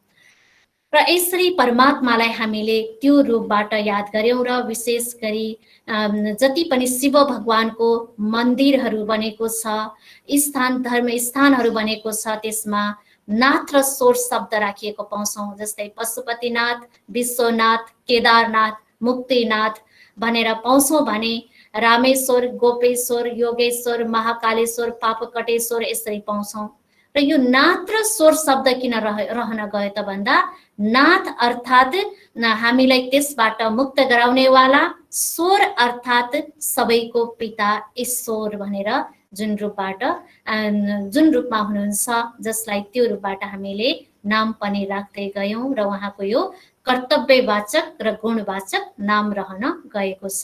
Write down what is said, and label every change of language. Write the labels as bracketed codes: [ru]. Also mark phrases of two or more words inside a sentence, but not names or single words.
[ne] र यसरी परमात्मालाई हामीले त्यो रूपबाट याद गर्यौं र विशेष गरी जति पनि शिव भगवानको मन्दिरहरू बनेको छ, धर्म स्थानहरू बनेको छ, त्यसमा नाथ र स्वर शब्द राखिएको पाउँछौँ। जस्तै पशुपतिनाथ, विश्वनाथ, केदारनाथ, मुक्तिनाथ भनेर पाउँछौँ भने रामेश्वर, गोपेश्वर, योगेश्वर, महाकालेश्वर, पापकटेश्वर यसरी पाउँछौँ। र यो नाथ र स्वर शब्द किन रहन गयो त भन्दा नाथ अर्थात् हामीलाई त्यसबाट मुक्त गराउनेवाला, स्वर अर्थात् सबैको पिता ईश्वर भनेर जुन रूपमा हुनुहुन्छ, जसलाई त्यो रूपबाट हामीले नाम पनि राख्दै गयौं र उहाँको यो कर्तव्यवाचक र गुणवाचक नाम रहन गएको छ।